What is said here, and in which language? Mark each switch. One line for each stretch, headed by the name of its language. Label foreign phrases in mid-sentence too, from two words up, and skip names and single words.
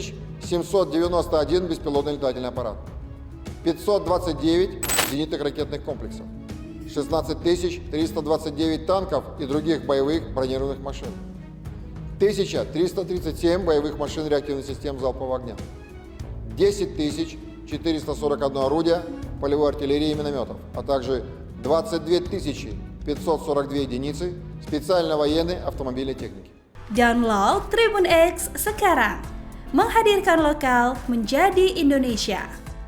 Russian: 791 беспилотный летательный аппарат, 529 зенитных ракетных комплексов, 16 329 танков и других боевых бронированных машин, 1337 боевых машин реактивных систем залпового огня, 10 441 орудия полевой артиллерии и минометов, а также 22 542 единицы специальной военной автомобильной техники.
Indonesian: Download Tribun X sekarang, menghadirkan lokal menjadi Indonesia.